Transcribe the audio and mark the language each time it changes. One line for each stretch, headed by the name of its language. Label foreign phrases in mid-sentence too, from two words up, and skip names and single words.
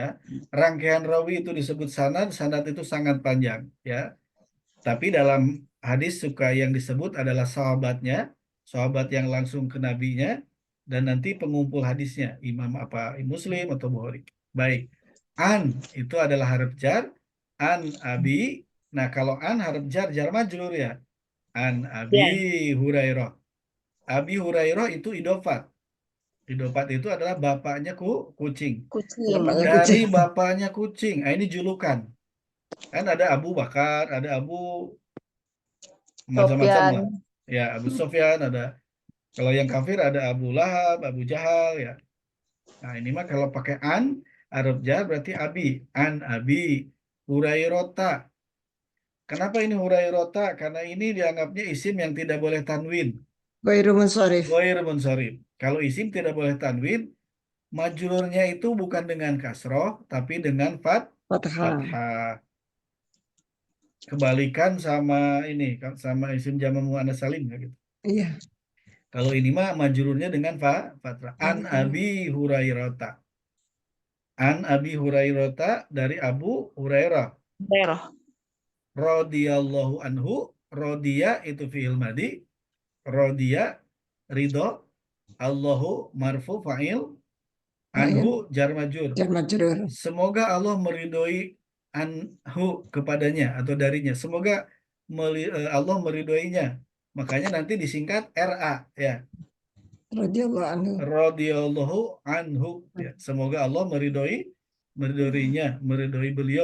Indonesian: Rangkaian rawi itu disebut sanad, sanad itu sangat panjang ya. Tapi dalam hadis suka yang disebut adalah sahabatnya, sahabat yang langsung ke nabinya, dan nanti pengumpul hadisnya, imam apa, Muslim atau Bukhari. Baik, an itu adalah
Arabic: حرف جر, عن أبي.
Indonesian: Nah kalau an harf jar,
Arabic: جار مجرور
Indonesian: ya.
Arabic: عن أبي
Indonesian: Ya. Hurairah. Abi Hurairah itu idofat. Idofat itu adalah bapaknya kucing. Kucing. Dari bapaknya kucing. Nah, ini julukan. Kan ada Abu Bakar, ada Abu macam-macam lah. Sofyan. Ya, Abu Sofyan ada. Kalau yang kafir ada Abu Lahab, Abu Jahal ya. Nah, ini mah kalau pakai an Arab jar berarti abi.
Arabic: عن أبي هريرة.
Indonesian: Kenapa ini Hurairota? Karena ini dianggapnya isim yang tidak boleh tanwin.
Arabic: غير منصرف. غير منصرف.
Indonesian: Kalau isim tidak boleh tanwin, majrurnya itu bukan dengan kasroh, tapi dengan Fathah. fathah. Kebalikan sama ini, sama isim jamak
Arabic: مؤنث سالم
Indonesian: gitu. Iya. Kalau ini mah majrurnya dengan fathah.
Arabic: عن أبي هريرة عن أبي هريرة
Indonesian: dari Abu Hurairah. Daerah.
Arabic: رضي الله عنه رضي itu فعل ماض. رضي رضا. الله مرفوع فاعل. عنه جار مجرور. جار مجرور.
Indonesian: Semoga Allah meridhoi anhu kepadanya atau darinya. Semoga Allah meridhoinya. Makanya nanti disingkat RA ya.
Arabic: رضي الله عنه. رضي الله عنه ya.
Indonesian: Semoga Allah meridhoinya, meridhoi beliau.